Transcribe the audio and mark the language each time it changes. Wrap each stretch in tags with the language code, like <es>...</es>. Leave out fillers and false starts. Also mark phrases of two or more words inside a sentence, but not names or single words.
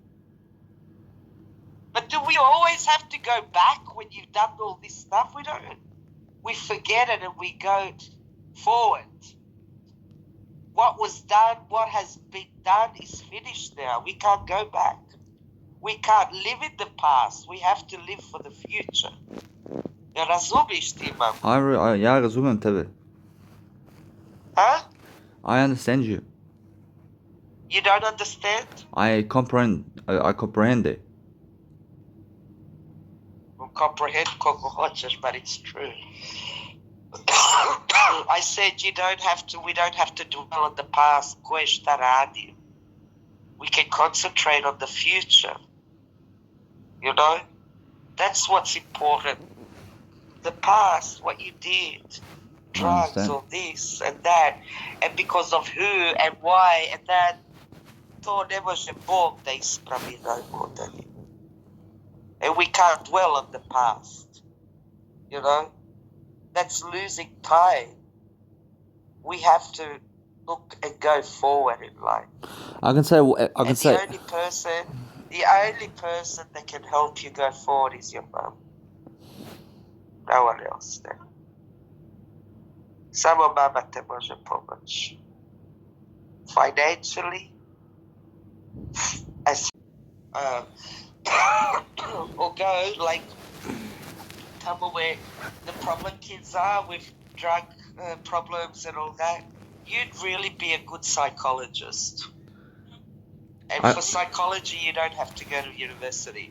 <en>But do we always have to go back when you've done all this stuff? We don't. We forget it and we go forward. What was done, what has been done is finished now. We can't go back. We can't live in the past. We have to live for the future.</en> <sr>Razumiš ti, mam? Ja razumem tebe. Huh?</sr> <en>I understand you. You don't understand? I comprehend it. Comprehend</en> <sr>koliko hoćeš,</sr> <en>but it's true. I said we don't have to dwell on the past.</en> <sr>Ko je šta radio.</sr> <en>We can concentrate on the future. You know? That's what's important. The past, what you did, drugs or this and that, and because of who and why and that,</en> <sr>to ne može Bog da ispravi najbolje.</sr> <en>And we can't dwell on the past. You know? That's losing time. We have to look and go forward in life. The only person that can help you go forward is your mum. No one else then.</en> <sr>Samo mama te može pomoći.</sr> <en>Financially, or go like tamo where the problem kids are with drug problems and all that. You'd really be a good psychologist. And for psychology, you don't have to go to university.</en>